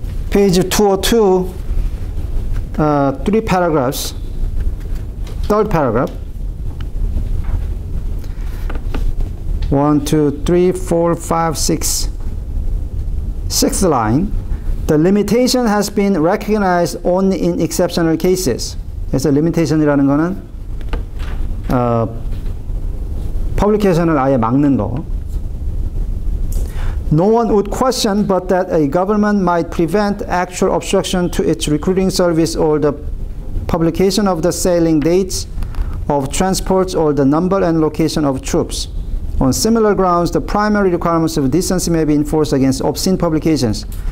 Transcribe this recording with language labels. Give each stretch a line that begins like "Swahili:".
English: page 202, 3 paragraphs, third paragraph. 1, 2, 3, 4, 5, 6. Sixth line. The limitation has been recognized only in exceptional cases.
Korean: 그래서 limitation이라는 거는 publication을 아예 막는 거.
English: No one would question but that a government might prevent actual obstruction to its recruiting service or the publication of the sailing dates of transports or the number and location of troops. On similar grounds, the primary requirements of decency may be enforced against obscene publications.